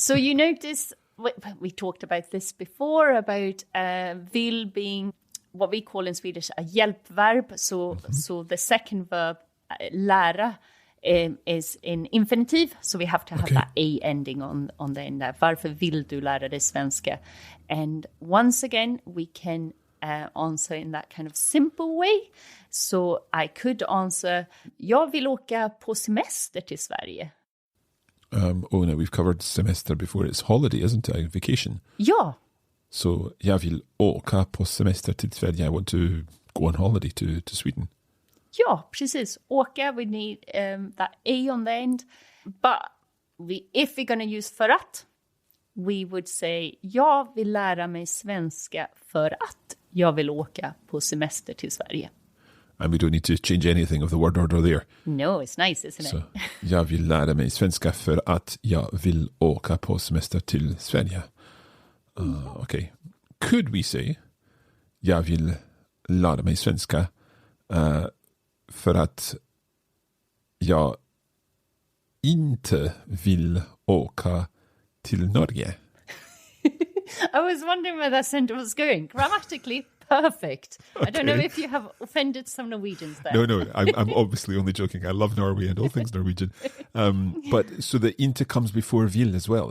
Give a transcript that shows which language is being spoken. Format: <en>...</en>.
<en>So you notice, we talked about this before, about vill being what we call in Swedish a hjälpverb. So the second verb, lära, is in infinitive. So we have to have that a ending on the end there.</en> <sv>Varför vill du lära dig svenska?</sv> <en>And once again, we can answer in that kind of simple way. So I could answer,</en> <sv>jag vill åka på semester till Sverige.</sv> <en>No, we've covered semester before. It's holiday, isn't it? Vacation.</en> <sv>Ja. So, jag vill åka på semester till Sverige.</sv> <en>I want to go on holiday to Sweden.</en> <sv>Ja, precis.</sv> <en>Åka, we need that A on the end. But if we're going to use för att, we would say,</en> <sv>jag vill lära mig svenska för att jag vill åka på semester till Sverige.</sv> <en>And we don't need to change anything of the word order there. No, it's nice, isn't so, it?</en> <sv>Jag vill lära mig svenska för att jag vill åka på semester till Sverige. Okay.</sv> <en>Could we say,</en> <sv>jag vill lära mig svenska för att jag inte vill åka till Norge?</sv> <en>I was wondering where that sentence was going. Grammatically, perfect. Okay. I don't know if you have offended some Norwegians there. No, I'm obviously only joking. I love Norway and all things Norwegian. But so the inte comes before vill as well.</en>